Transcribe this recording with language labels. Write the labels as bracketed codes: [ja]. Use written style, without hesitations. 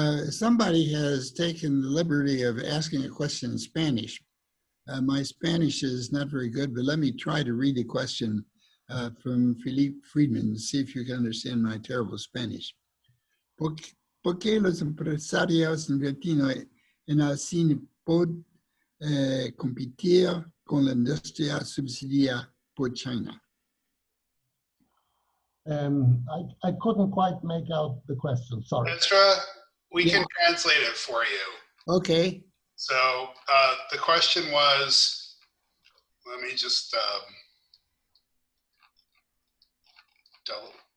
[en] Somebody has taken the liberty of asking a question in Spanish. My Spanish is not very good, but let me try to read the question from Philippe Friedman, see if you can understand my terrible Spanish. [es] ¿Por qué los empresarios argentinos en el cine pueden competir con la industria subsidiada por China? [en] I couldn't quite make out the question, sorry. Ezra, we can translate it for you. Okay. So the question was, let me just double.